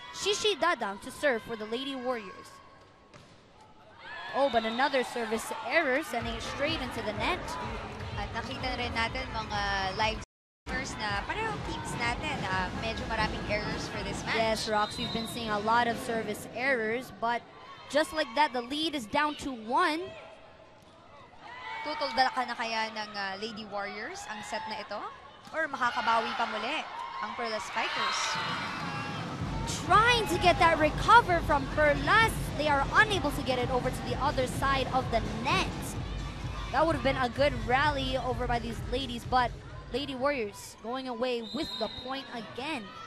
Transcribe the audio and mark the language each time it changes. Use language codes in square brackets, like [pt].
[en] Shishi Dadang to serve for the Lady Warriors. Oh, but another service error, sending it straight into the net. [tl] At nakita rin natin mga live streamers na parehong teams natin. Medyo maraming errors [en] for this match. Yes, Rox, we've been seeing a lot of service errors, but just like that, the lead is down to 1. [tl] Tutulda na kaya ng Lady Warriors ang set na ito? Or makakabawi pa muli ang Perlas Spikers? [en] Trying to get that recover from Perlas. They are unable to get it over to the other side of the net. That would have been a good rally over by these ladies, but Lady Warriors going away with the point again.